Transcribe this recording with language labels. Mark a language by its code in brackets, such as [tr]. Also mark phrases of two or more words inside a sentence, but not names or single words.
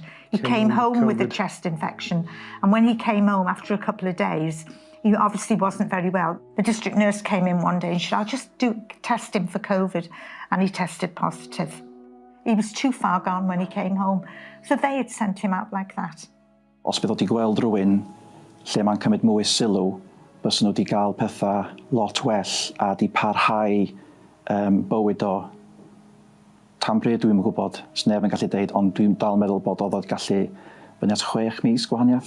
[en] He came home with a chest infection. And when he came home after a couple of days, he obviously wasn't very well. The district nurse came in one day and she said, I'll just test him for COVID. And he tested positive. He was too far gone when he came home. So they had sent him out like that. [cy] Os bydd o wedi gweld rhywun lle mae'n cymryd mwy sylw, bys nhw wedi cael pethau lot well a wedi parhau bywyd o. Tan bryd dwi'n gwybod, sneb yn gallu deud, ond dwi'n dal meddwl bod oedd gallu fyny at 6 mis gwahaniaeth.